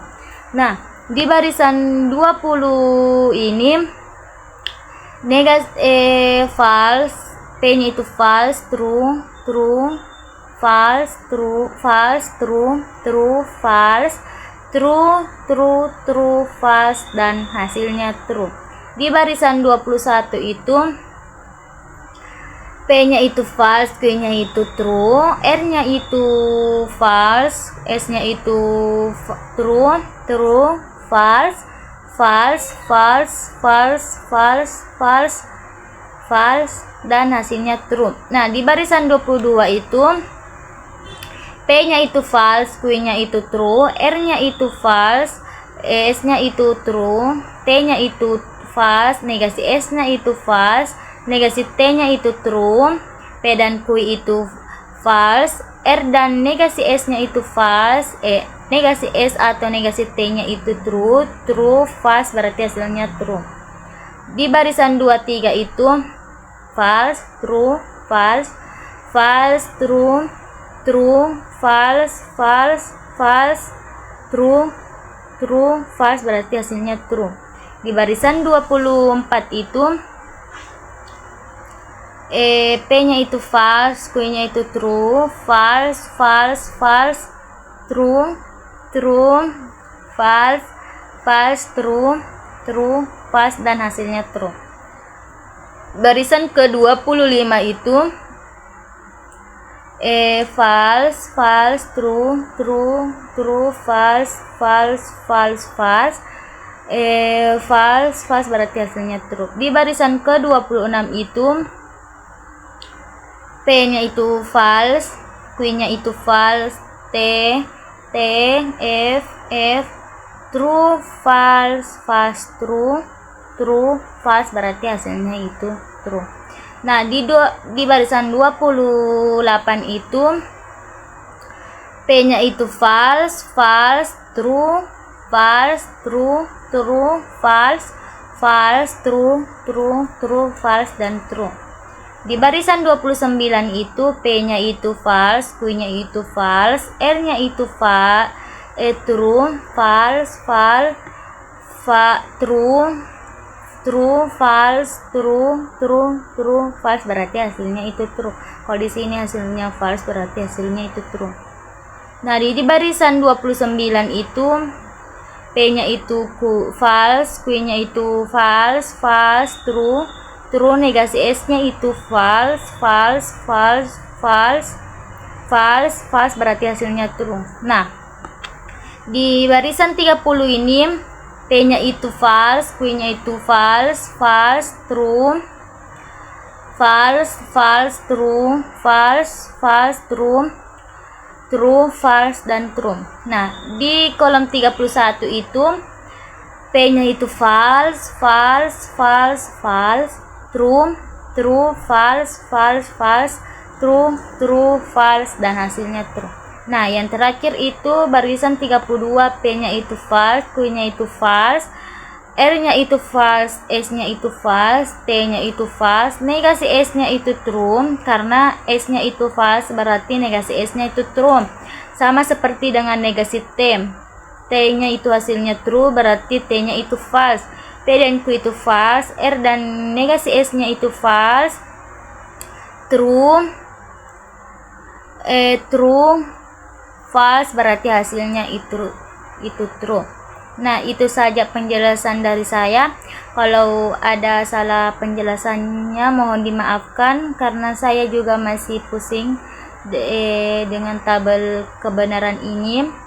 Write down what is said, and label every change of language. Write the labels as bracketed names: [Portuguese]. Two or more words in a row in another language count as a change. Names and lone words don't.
[Indonesian] Nah, di barisan 20 ini [English] false, [Indonesian] P-nya itu [English] false, true, true, false, true, false, true, true, false, true, true, true, false, [Indonesian] dan hasilnya true. Di barisan 21 itu P-nya itu false, Q-nya itu true, R-nya itu false, S-nya itu [English] true, true, false, false, [Indonesian] false, false, false, false, false, dan hasilnya true. Nah, di barisan 22 itu P-nya itu false, Q-nya itu true, R-nya itu false, S-nya itu true, T-nya itu false, negasi S-nya itu false, negasi T-nya itu true, P dan Q itu false, R dan negasi S-nya itu false, negasi S atau negasi T-nya itu [English] true, true, false, [Indonesian] berarti hasilnya true. Di barisan 23 itu [English] false, true, false, false, true, true, false, false, false, true, true, false, [Indonesian] berarti hasilnya true. Di barisan 24 itu P-nya itu [English] false, [Indonesian] Q-nya itu [English] true, false, false, false, true, true, false, false, true, true, false, [Indonesian] dan hasilnya true. Barisan ke-25 itu [English] false, false, true, true, true, false, false, false, false, false, false, [Indonesian] berarti hasilnya true. Di barisan ke-26 itu P-nya itu false, Q-nya itu false, [English] T, F, F, true, false, false, true, true, false [Indonesian] berarti hasilnya itu true. Nah, di barisan 28 itu P-nya itu [English] false, false, true, false, true, true, false, false, true, true, true, false, [Indonesian] dan true. Di barisan 29 itu P-nya itu false, Q-nya itu false, R-nya itu [English] true, false, false, true, true, false, true, true, true, false [Indonesian] berarti hasilnya itu true. Kalau di sini hasilnya false berarti hasilnya itu true. Nah, di barisan 29 itu P-nya itu false, Q-nya itu false, [English] false, true, true, [Indonesian] negasi S-nya itu [English] false, false, false, false, false, false [Indonesian] berarti hasilnya [English] true. [Indonesian] Nah, di barisan 30 ini P-nya itu [English] false, [Indonesian] Q-nya itu [English] false, false, true, false, false, true, false, false, true, true, false, [Indonesian] dan true. Nah, di kolom 31 itu P-nya itu [English] false, false, false, false, true, true, false, false, false, true, true, false, [Indonesian] dan hasilnya true. Nah, yang terakhir itu barisan 32 P-nya itu false, Q-nya itu false, R-nya itu false, S-nya itu false, T-nya itu false, negasi S-nya itu true, karena S-nya itu false berarti negasi S-nya itu true. Sama seperti dengan negasi T. T-nya itu hasilnya true berarti T-nya itu false. P dan Q itu false, R dan negasi S-nya itu [English] false, true, true, false [Indonesian] berarti hasilnya itu true. Nah, itu saja penjelasan dari saya. Kalau ada salah penjelasannya mohon dimaafkan karena saya juga masih pusing dengan tabel kebenaran ini.